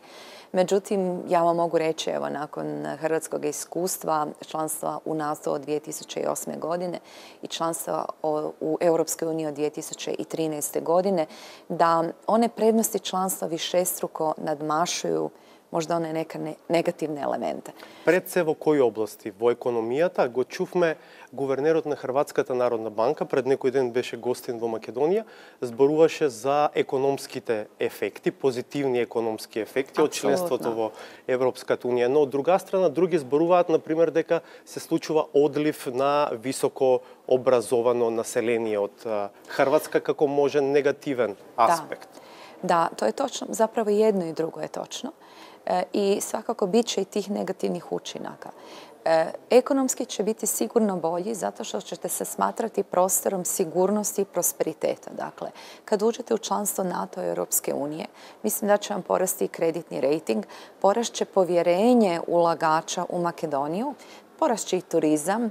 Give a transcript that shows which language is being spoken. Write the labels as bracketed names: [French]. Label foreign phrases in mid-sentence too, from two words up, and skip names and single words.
[Croatian] Međutim, ja vam mogu reći, evo, nakon hrvatskog iskustva, članstva u NATO od 2008. godine i članstva u Europskoj uniji od 2013. godine, da one prednosti članstva višestruko nadmašuju možda one neka negativni elementi. [Macedonian] Пред се во кои области? Во економијата го чувме гувернерот на Хрватската народна банка, пред некој ден беше гостин во Македонија, зборуваше за економските ефекти, позитивни економски ефекти од членството во Европската Унија. Но од друга страна, други зборуваат, например, дека се случува одлив на високо образовано население од Хрватска како можен негативен аспект. [Croatian] Da, to je točno. Zapravo jedno i drugo je točno. I svakako bit će i tih negativnih učinaka. Ekonomski će biti sigurno bolji zato što ćete se smatrati prostorom sigurnosti i prosperiteta. Dakle, kad uđete u članstvo NATO i Europske unije, mislim da će vam porasti i kreditni rejting, porast će povjerenje ulagača u Makedoniju, porast će i turizam.